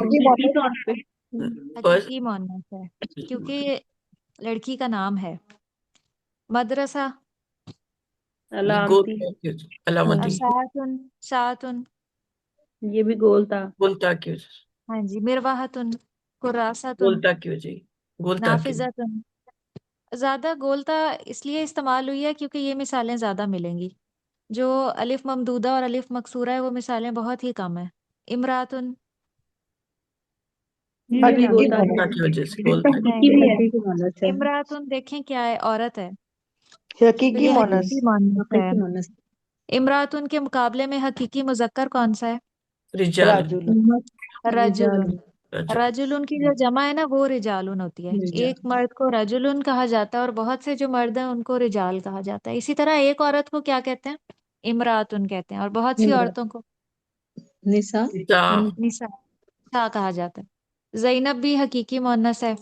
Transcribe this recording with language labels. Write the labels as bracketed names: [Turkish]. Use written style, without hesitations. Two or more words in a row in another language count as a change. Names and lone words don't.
[Urdu] حقیقی بات ہے۔ بس حقیقی مؤنث ہے، کیونکہ یہ لڑکی کا نام ہے۔ مدرسہ، یہ گول علامتی، تا کی وجہ سے ہاں علامتی، جی، [Arabic] ساعتن ساعتن، [Urdu] یہ بھی گول تھا۔ گول تا کی وجہ سے، ہاں جی، مرواحتن، گول کراستن، تا کی وجہ سے، گول تا کی وجہ سے۔ نافذتن۔ زیادہ گولتا اس لیے استعمال ہوئی ہے کیونکہ یہ مثالیں زیادہ ملیں گی۔ جو الف ممدودہ اور الف مکسورہ ہے وہ مثالیں بہت ہی کم ہیں۔ امراتن، یہ بھی حقیقی گول تھا۔ گول تا مونس، کی وجہ سے، گول تا کی، نہیں حقیقی بھی ہے۔ حقیقی مؤنث ہے، امراتن دیکھیں کیا ہے، عورت ہے، تو حقیقی یہ مونس، حقیقی مؤنث ہے۔ حقیقی مؤنث۔ امراتن کے مقابلے میں حقیقی مذکر کون سا ہے؟ رجال، راجل، رجال، رجلن۔ رجل، رجلن کی جو جمع ہے نا، وہ رجالن ہوتی ہے۔ رجال، ایک مرد کو رجلن کہا جاتا ہے، اور بہت سے جو مرد ہیں ان کو رجال کہا جاتا ہے۔ اسی طرح ایک عورت کو کیا کہتے ہیں؟ امراتن کہتے ہیں، اور بہت سی نمرہ، عورتوں کو نساء، تا، نساء کہا جاتا ہے۔ زینب بھی حقیقی مؤنث ہے۔